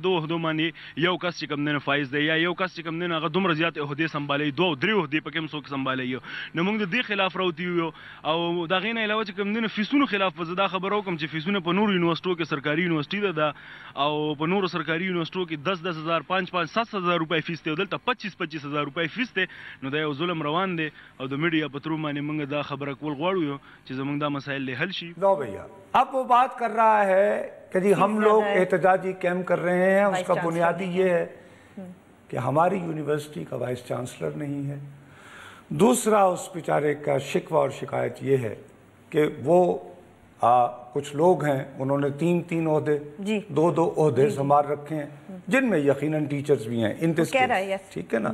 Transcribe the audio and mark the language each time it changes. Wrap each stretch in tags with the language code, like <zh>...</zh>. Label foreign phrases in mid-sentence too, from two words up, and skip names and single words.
<ps>2 عهدو باندې یو کس چې کوم دی نو فایز دی یا یو کس چې کوم دی نو هغه دومره زیات عهدې سنبالوي 2 او 3 عهدې پکې هم څوک سنبالوي نو موږ د دې خلاف راوتي یو او د هغې نه علاوه چې کوم دی نو فیسونو خلاف به زه دا خبره وکړم چې فیسونه په نورو یونیورسټو کې سرکاري یونیورسټي ده او په نورو سرکاري یونیورسټو کې 10,000 5,000 7,000 روپۍ فیس دی او دلته 25,000 روپۍ فیس دی نو دا یو ظلم روان دی او د میډیا په ترو باندې موږ دا خبره کول غواړو چې زموږ دا مسایل حل شي.</ps> <ur>نو بھیا اب وہ بات کر رہا ہے کہ جی ہم لوگ احتجاجی کیمپ کر رہے ہیں اس کا بنیادی یہ ہے کہ ہماری یونیورسٹی کا وائس چانسلر نہیں ہے. دوسرا اس بیچارے کا شکوہ اور شکایت یہ ہے کہ وہ کچھ لوگ ہیں انہوں نے 3 عہدے 2 عہدے سنبھال رکھے ہیں جن میں یقیناً ٹیچرز بھی ہیں ان ٹھیک ہے نا.</ur>